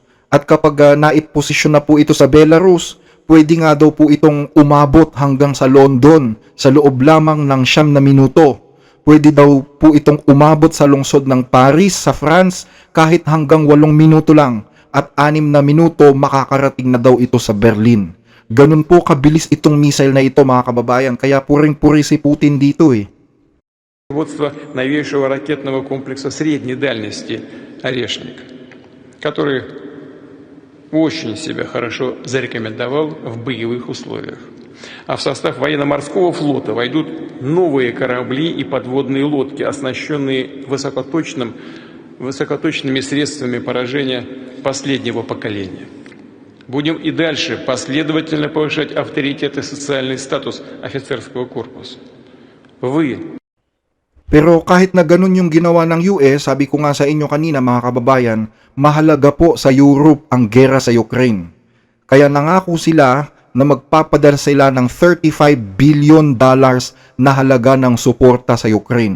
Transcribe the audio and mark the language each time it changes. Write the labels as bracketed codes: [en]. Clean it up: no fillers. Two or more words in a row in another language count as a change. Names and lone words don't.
[tl] At kapag naiposisyon na po ito sa Belarus, pwede nga daw po itong umabot hanggang sa London sa loob lamang ng 9 na minuto. Pwede daw po itong umabot sa lungsod ng Paris sa France kahit hanggang 8 minuto lang at 6 na minuto makakarating na daw ito sa Berlin. Ganun po kabilis itong missile na ito, mga kababayan, kaya puring-puri si Putin dito eh. [ru] Производство новейшего ракетного комплекса средней дальности «Орешник», который очень себя хорошо зарекомендовал в боевых условиях. А в состав военно-морского флота войдут новые корабли и подводные лодки, оснащенные высокоточными средствами поражения последнего поколения. Будем и дальше последовательно повышать авторитет и социальный статус офицерского корпуса. [tl] Pero kahit na ganun yung ginawa ng US, sabi ko nga sa inyo kanina mga kababayan, mahalaga po sa Europe ang gera sa Ukraine. Kaya nangako sila na magpapadala sila ng $35 billion na halaga ng suporta sa Ukraine.